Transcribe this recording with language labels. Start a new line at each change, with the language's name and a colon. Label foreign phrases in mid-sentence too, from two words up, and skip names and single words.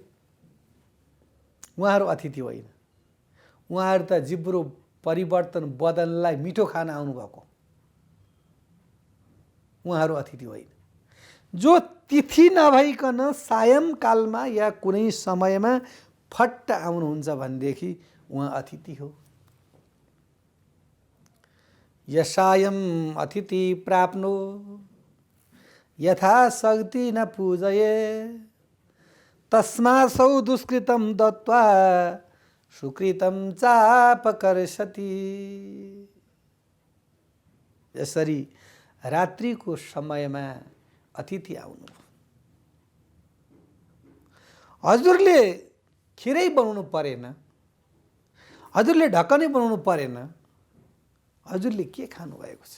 Nepali: उहाँहरू अतिथि होइन, उहाँहरू त जिब्रो परिवर्तन बदल्नलाई मिठो खान आउनुभएको, उहाँहरू अतिथि होइन। जो तिथि नभइकन सायंकालमा या कुनै समयमा फट्ट आउनुहुन्छ भनेदेखि उहाँ अतिथि हो।
Sanskrit: यसायम अतिथि प्राप्नो यथा शक्ति न पूजये तस्मासौ दुष्कृतं दत्वा सुकृतं चापकर्षति।
Nepali: यसरी रात्रिको समयमा अतिथि आउनु, हजुरले खिरै बनाउनु परेन, हजुरले ढकनै बनाउनु परेन, हजुरले के खानुभएको छ?